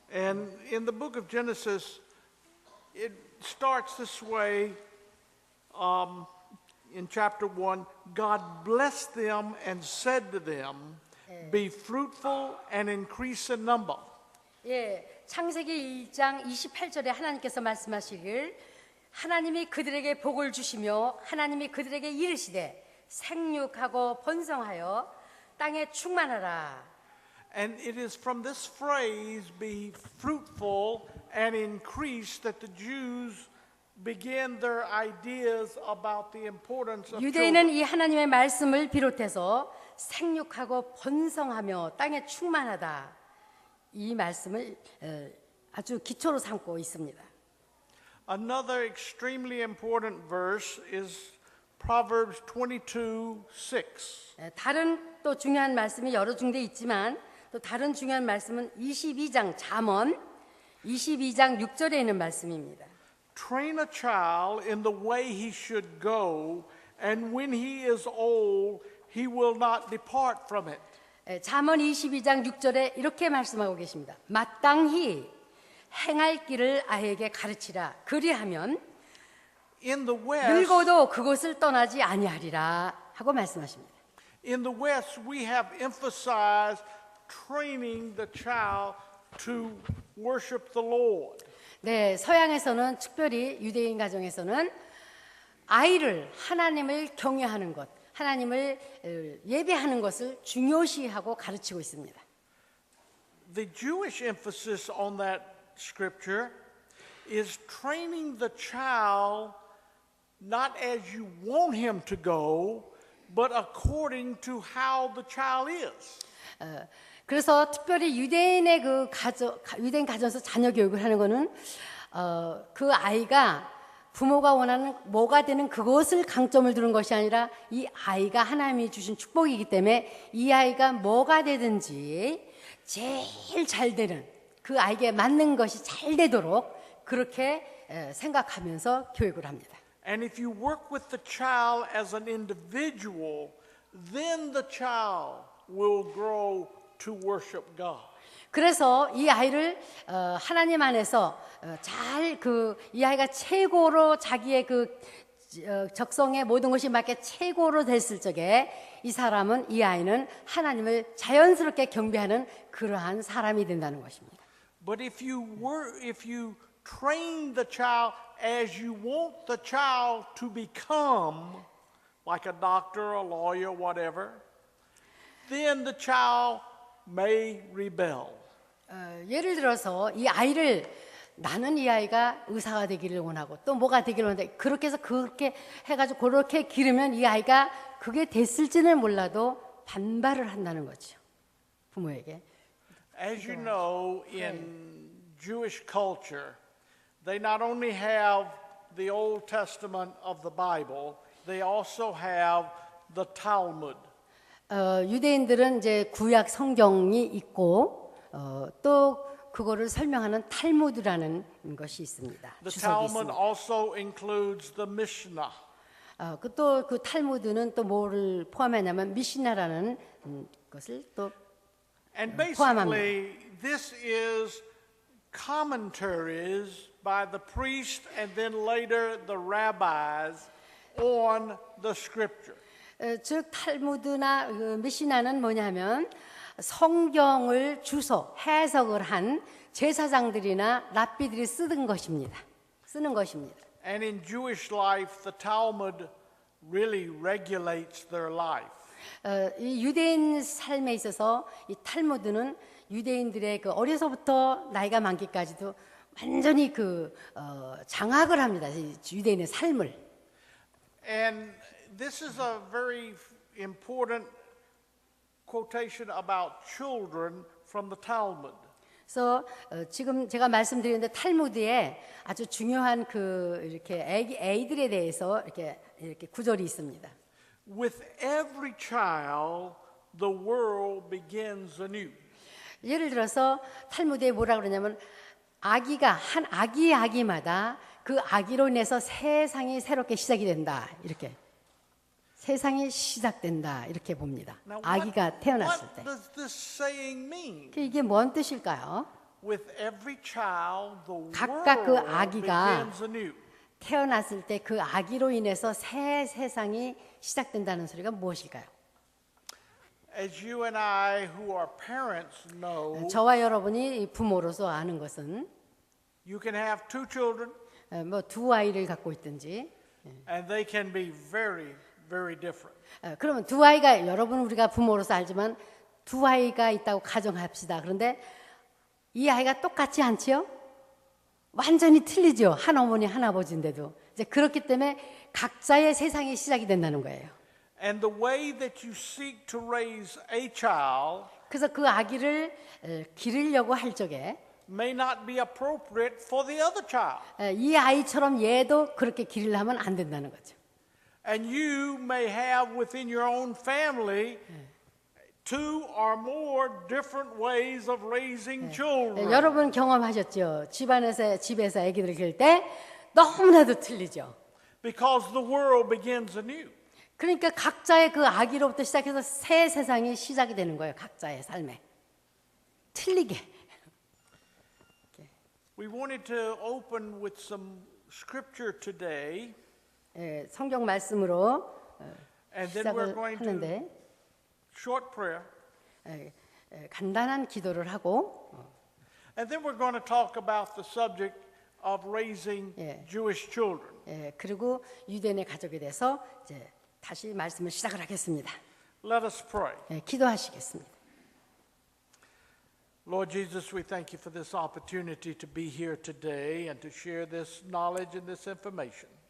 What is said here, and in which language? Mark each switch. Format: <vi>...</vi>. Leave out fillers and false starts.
<en>And in the book of Genesis, it starts this way. In chapter 1, God blessed them and said to them, be fruitful and increase in number.</en> <ko>예, 창세기 1장 28절에 하나님께서 말씀하시길 하나님이 그들에게 복을 주시며 하나님이 그들에게 이르시되 생육하고 번성하여 땅에 충만하라.</ko> <en>And it is from this phrase, be fruitful and increase, that the Jews begin their ideas about the importance of</en> <ko>유대인은 이 하나님의 말씀을 비롯해서 생육하고 번성하며 땅에 충만하다. 이 말씀을 아주 기초로 삼고 있습니다.</ko> <en>Another extremely important verse is Proverbs 22:6.</en> <ko>다른 또 중요한 말씀이 여러 군데 있지만 또 다른 중요한 말씀은 22장 잠언 22장 6절에 있는 말씀입니다.</ko> <en>Train a child in the way he should go, and when he is old, he will not depart from it.</en> <ko>잠언 22장 6절에 이렇게 말씀하고 계십니다. 마땅히 행할 길을 아이에게 가르치라. 그리하면</ko> <en>In the West,</en> <ko>늙어도 그곳을 떠나지 아니하리라 하고 말씀하십니다.</ko> <en>in the West, we have emphasized training the child to worship the Lord.</en> <ko>네, 서양에서는 특별히 유대인 가정에서는 아이를 하나님을 경외하는 것, 하나님을 예배하는 것을 중요시하고 가르치고 있습니다.</ko> <en>The Jewish emphasis on that scripture is training the child not as you want him to go, but according to how the child is.</en> <ko>그래서 특별히 유대인의 유대인 가정에서 자녀 교육을 하는 거는 그 아이가 부모가 원하는 뭐가 되는 그것을 강점을 두는 것이 아니라 이 아이가 하나님이 주신 축복이기 때문에 이 아이가 뭐가 되든지 제일 잘 되는 그 아이에게 맞는 것이 잘 되도록 그렇게 생각하면서 교육을 합니다.</ko> <en>And if you work with the child as an individual, then the child will grow to worship God.</en> <ko>그래서 이 아이를 하나님 안에서 잘 이 아이가 최고로 자기의 적성에 모든 것이 맞게 최고로 됐을 적에 이 아이는 하나님을 자연스럽게 경배하는 그러한 사람이 된다는 것입니다.</ko> <en>But if you train the child as you want the child to become, like a doctor, a lawyer, whatever, then the child may rebel.</en> <ko>예를 들어서 이 아이를 나는 이 아이가 의사가 되기를 원하고 또 뭐가 되기를 원하는데 그렇게 해서 그렇게 해가지고 그렇게 기르면 이 아이가 그게 됐을지는 몰라도 반발을 한다는 거죠. 부모에게.</ko> <en>As you know, in Jewish culture, they not only have the Old Testament of the Bible, they also have the Talmud.</en> <ko>유대인들은 이제 구약 성경이 있고 또 그거를 설명하는 탈무드라는 것이 있습니다.</ko> <en>The</en> <ko>주석이</ko> <en>Talmud</en> <ko>있습니다.</ko> <en>also includes the Mishnah.</en> <ko>또 그 탈무드는 또 뭐를 포함하냐면 미시나라는 것을 또</ko> <en>And</en> <ko>포함합니다.</ko> <en>basically, this is commentaries by the priest and then later the rabbis on the scripture.</en> <ko>즉 탈무드나 그 미시나는 뭐냐면 성경을 주소 해석을 한 제사장들이나 랍비들이 쓰는 것입니다.</ko> <en>And in Jewish life, the Talmud really regulates their life.</en> <ko>이 유대인 삶에 있어서 이 탈무드는 유대인들의 그 어려서부터 나이가 많기까지도 완전히 장악을 합니다. 이 유대인의 삶을.</ko> <en>And this is a very important quotation about children from the Talmud.</en> <ko>그래서 지금 제가 말씀드리는데 탈무드에 아주 중요한 이렇게 아이들에 대해서 이렇게 구절이 있습니다.</ko> <en>With every child, the world begins anew.</en> <ko>예를 들어서 탈무드에 뭐라 그러냐면 한 아기마다 그 아기로 인해서 세상이 새롭게 시작이 된다. 이렇게. 세상이 시작된다. 이렇게 봅니다.</ko> <en>Now,</en> <ko>아기가 태어났을 때.</ko> <en>what does this saying mean?</en> <ko>이게 뭔 뜻일까요?</ko> <en>With every child, the</en> <ko>각각 그</ko> <en>world</en> <ko>아기가</ko> <en>begins anew.</en> <ko>태어났을 때 그 아기로 인해서 새 세상이 시작된다는 소리가 무엇일까요?</ko> <en>As you and I, who are parents, know,</en> <ko>저와 여러분이 부모로서 아는 것은</ko> <en>you can have two children,</en> <ko>뭐 두 아이를 갖고 있든지</ko> <en>and they can be very, very different.</en> <ko>그러면 두 아이가 우리가 부모로서 알지만 두 아이가 있다고 가정합시다. 그런데 이 아이가 똑같지 않지요? 완전히 틀리죠. 한 어머니 한 아버지인데도 이제 그렇기 때문에 각자의 세상이 시작이 된다는 거예요.</ko> <en>And the way that you seek to raise a child</en> <ko>그래서 그 아기를 기르려고 할 적에</ko> <en>may not be appropriate for the other child.</en> <ko>이 아이처럼 얘도 그렇게 기르려면 안 된다는 거죠.</ko> <en>And you may have within your own family two or more different ways of raising children.</en> <ko>여러분 경험하셨죠? 집에서 아기들 기를 때 너무나도 틀리죠.</ko> <en>Because the world begins anew.</en> <ko>그러니까 각자의 그 아기로부터 시작해서 새 세상이 시작이 되는 거예요. 각자의 삶에. 틀리게.</ko> <en>We wanted to open with some scripture today,</en> <ko>성경 말씀으로</ko> <en>and then we're</en> <ko>시작을</ko> <en>going to</en> <ko>하는데</ko> <en>short prayer,</en> <ko>간단한 기도를 하고</ko> <en>and then we're going to talk about the subject of raising</en> <ko>예.</ko> <en>Jewish children.</en> <ko>그리고 유대인의 가족에 대해서 이제 다시 말씀을 시작을 하겠습니다.</ko> <en>Let us pray.</en> <ko>기도하시겠습니다.</ko> <en>Lord Jesus, we thank you for this opportunity to be here today and to share this knowledge and this information.</en>